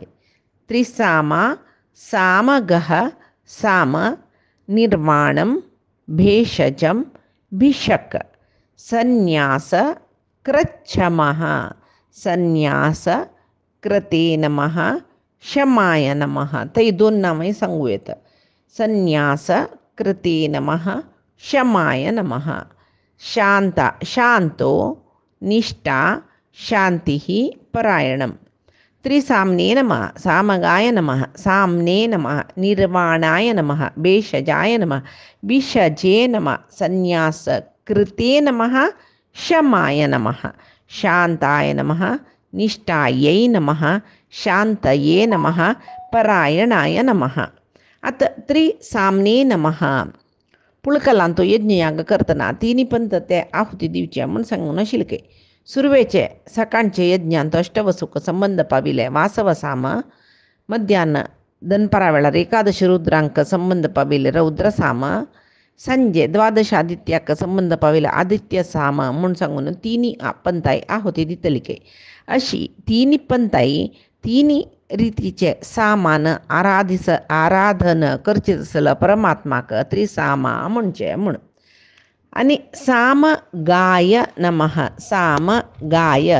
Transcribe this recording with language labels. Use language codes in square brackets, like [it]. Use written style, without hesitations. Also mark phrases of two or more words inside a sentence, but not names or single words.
[sa] त्रिसामा सामगः साम निर्वाणं भेषजं भिषक् संन्यास कृच्छमः, संन्यास कृते नमः, शमाय नमः. [kok] ते दोन नामही सांगू येतं. [sa] संन्यास कृते नमः, शमाय नमः. शांता शांतो निष्ठा शांतिः परायणम्. त्रिसाम्ने नमः, सामगाय नमः, साम्ने नमः, निर्वाणाय नमः, भेषजाय नमः, भिषजे नमः, संन्यास कृते नमः, शमाय नमः, शांताय नमः, निष्ठायै नमः, शांतये नमः, परायणाय नमः. आता त्रिसाम्ने नमः. [kok] पुळकलांतो यज्ञयाग करतना तिनी पंथ ते आहुती दिवचे म्हूण सांगून आशिल्ले. सुरवेचे सकाळचे यज्ञांत अष्टवसूक संबंध पाविले. वासव साम मध्याह्न दनपरा वेळार एकादश रुद्रांक संबंध पाविले रौद्रसाम. संजे द्वादश आदित्याक संबंध पाविले आदित्य साम म्हूण सांगून तिनी पंथाय आहुती दितली. अशी तिनी पंथाई तिनी रितीचे सामान आराधन करचे आसलो परमात्माक त्रिसामा म्हणचे म्हूण. [sa] आनी साम गाय नमः, साम गाय.